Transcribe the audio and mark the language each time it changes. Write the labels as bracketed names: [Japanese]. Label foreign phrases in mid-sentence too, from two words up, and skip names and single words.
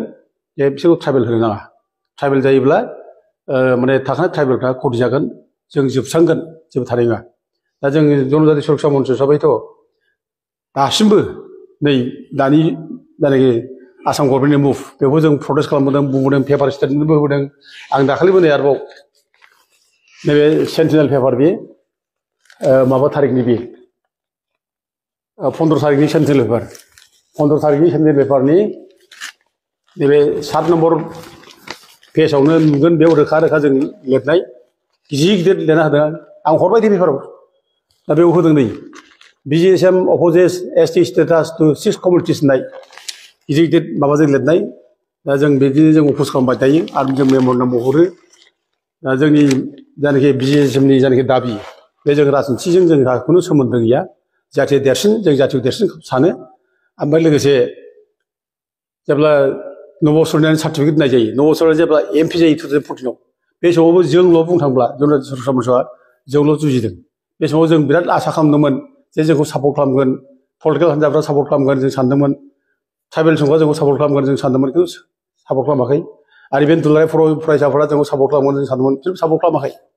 [Bodo] जे बिसोरखौ ट्राइबेल होनो नाङा ट्राइबेल जायोब्ला माने थाखानाय ट्राइबेलफ्रा खथि जागोन जों जोबस्रांगोन जेबो थानाय नङा दा जों जनजाति सुरक्षा मन्च हिसाबैथ' दासिमबो नै दानि जायनाखि आसाम गभर्नमेन्टनि मुभ बेखौ जों प्रटेस्ट खालामबोदों बुंबोदों पेपार स्टेटमेन्टबो होबोदों आं दाखालिबो नै आरोबाव नैबे सेन्टिनेल पेपार बे माबा थारिखनि बे 15 तारिखनि सेन्टिनेल पेपार 15 तारिखनि सेन्टिनेल पेपारनि नैबे 7 नम्बर पेजावनो नुगोन बेयाव रोखा रोखा जों लिरनाय गिदिर गिदिर लिरना होदों आं हरबाय दे पेपाराव दा बेयाव होदों नै [English] BGSM opposes ST status to 6 communities [Bodo] होननाय गिदिर गिदिर माबाजों लिरनाय दा जों बिदिनो जों अप'ज खालामबाय थायो आरो जों मेम'रेन्डाम हरो दा जोंनि जायनाखि BGSMनि जायनाखि दाबि बे जों राजनिथिजों जोंहा खुनु सोमोन्दो गैया जाथि देरसिन जों जाथिखौ देरसिन सानो ओमफ्राय लोगोसे जेब्ला नबसरनानै सार्टिफिकेट होनाय जायो नबसरनानै जेब्ला MP जायो 2014 बे समावबो जोंल' बुंनो थांब्ला जनता सरासनस्रा जोंल' जुजिदों बे समाव जों बिराद आसा खालामदोंमोन जे जोंखौ सापर्ट खालामगोन पलिटिकेल हान्जाफ्रा सापर्ट खालामगोन जों सानदोंमोन ट्राइबेल सुबुंफ्रा जोंखौ सापर्ट खालामगोन जों सानदोंमोन खिन्थु सापर्ट खालामाखै आरो बे दुलाराय फरायसाफोरा जोंखौ सापर्ट खालामगोन जों सानदोंमोन खिन्थु सापर्ट खालामाखै